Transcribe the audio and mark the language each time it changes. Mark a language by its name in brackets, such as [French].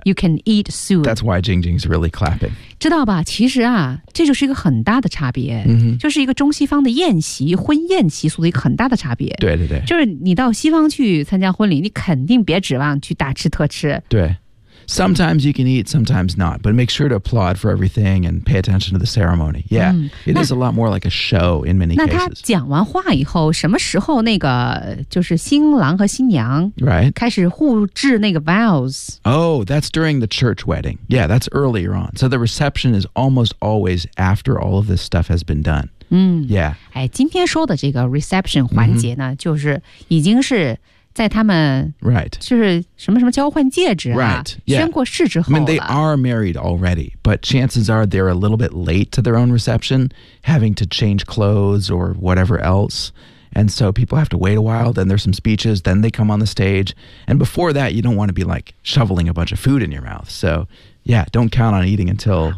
[English] You can eat soon. That's why Jing Jing's really clapping. [Chinese] 知道吧？其实啊，这就是一个很大的差别、 mm-hmm. 就是一个中西方的宴席婚宴习俗的一个很大的差别。对对对。就是你到西方去参加婚礼，你肯定别指望去大吃特吃。对。 [English] Sometimes you can eat, sometimes not. But make sure to applaud for everything and pay attention to the ceremony. Yeah,、it is a lot more like a show in many [Chinese] 那 [English] cases. [Chinese] 那他讲完话以后，什么时候那个就是新郎和新娘 [English] right [Chinese] 开始互致那个 vows? [English] Oh, that's during the church wedding. Yeah, that's earlier on. So the reception is almost always after all of this stuff has been done. Yeah. [Chinese] 哎，今天说的这个 reception 环节呢、就是已经是。在他们 [English] right [Chinese] 就是什么什么交换戒指、啊、 [English] right、yeah. [Chinese] 宣过誓之后了 [English] I mean they are married already but chances are they're a little bit late to their own reception having to change clothes or whatever else and so people have to wait a while then there's some speeches then they come on the stage and before that you don't want to be like shoveling a bunch of food in your mouth so yeah don't count on eating until